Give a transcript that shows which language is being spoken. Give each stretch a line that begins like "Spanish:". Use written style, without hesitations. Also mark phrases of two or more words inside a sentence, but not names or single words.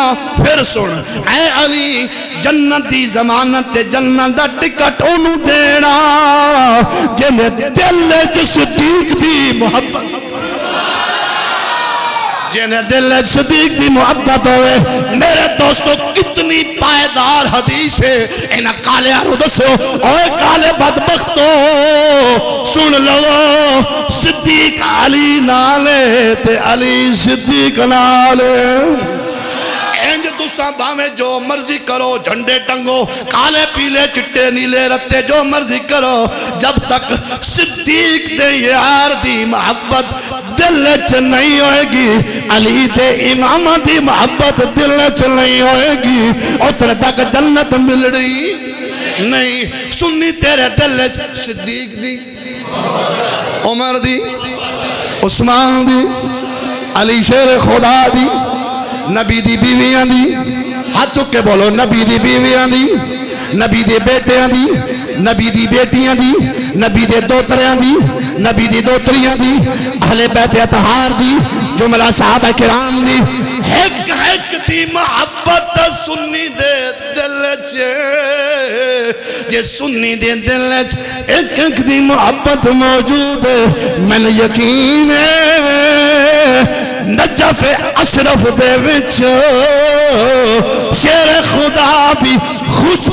Punjabi: پھر سن اے علی جنت دی ضمانت جنت دا ٹکٹ انہوں دینا جنہیں دل صدیق دی محبت جنہیں دل صدیق دی محبت ہوئے.
Urdu: میرے دوستو کتنی پائیدار حدیث ہے.
Punjabi: انہا کالے آرو دسو اوے کالے بدبختو سن لو صدیق علی نالے تے علی صدیق نالے. انج تساں باویں جو مرضی کرو جھنڈے ٹنگو کالے پیلے چٹے نیلے رتے جو مرضی کرو جب تک صدیق دے یار دی محبت دل چ نہیں ہوئے گی علی دے امام دی محبت دل چ نہیں ہوئے گی اتر تک جنت مل رہی نہیں. سنی تیرے دل چ صدیق دی عمر دی عثمان دی علی شیر خدا دی نبی دی بیویاں دی ہاتھ چک کے بولو نبی دی بیویاں دی نبی دی بیٹیاں دی نبی دی بیٹیاں دی نبی دے دوتریاں دی نبی دی دوتریاں دی اہل بیت اطہار دی جملہ صحابہ کرام دی ایک ایک دی محبت سنی دے دل چے جے سنی دے دل چے ایک ایک دی محبت موجود ہے. میں نے یقین ہے نجف اشرف دے وچ شیر خدا بھی خوش